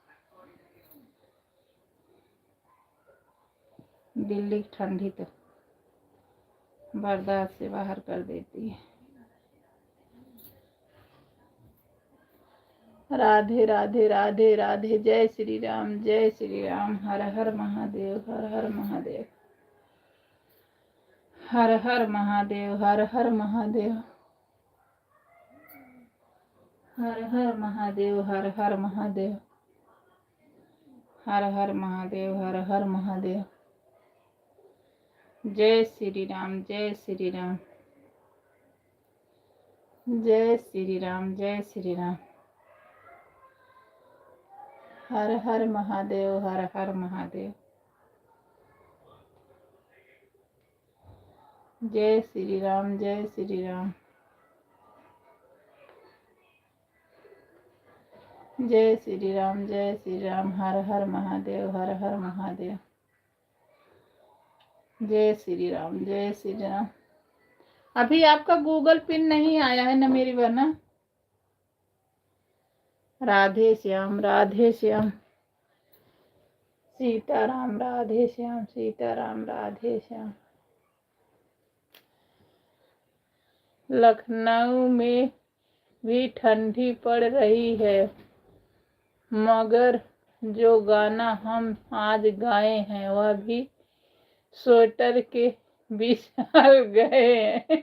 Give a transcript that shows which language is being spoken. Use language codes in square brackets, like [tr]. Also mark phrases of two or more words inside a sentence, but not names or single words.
[hi] दिल्ली की ठंडी तो बर्दाश्त से बाहर कर देती है। राधे राधे राधे राधे। जय श्री राम, जय श्री राम। हर हर महादेव, हर हर महादेव, हर हर महादेव, हर हर महादेव, हर हर महादेव, हर हर महादेव, हर हर महादेव, हर हर महादेव। जय श्री राम, जय श्री राम, जय श्री राम, जय श्री राम। हर हर महादेव, हर हर महादेव। जय श्री राम, जय श्री राम, जय श्री राम, जय श्री राम। हर हर महादेव, हर हर महादेव। जय श्री राम, जय श्री राम। अभी आपका गूगल पिन नहीं आया है ना मेरी बहना। राधे श्याम, राधे श्याम, सीताराम, राधे श्याम, सीताराम, राधे श्याम। लखनऊ में भी ठंडी पड़ रही है, मगर जो गाना हम आज गाए हैं वह भी स्वेटर के विशाल गए हैं।